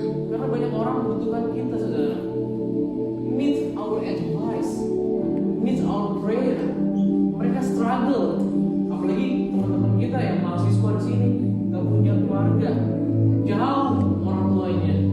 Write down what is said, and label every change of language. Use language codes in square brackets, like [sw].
[id] Karena banyak orang membutuhkan kita, saudara. [en] Needs our advice, needs our prayer. [id] Mereka struggle, apalagi teman-teman kita yang mahasiswa di sini nggak punya keluarga, jauh orang tuanya.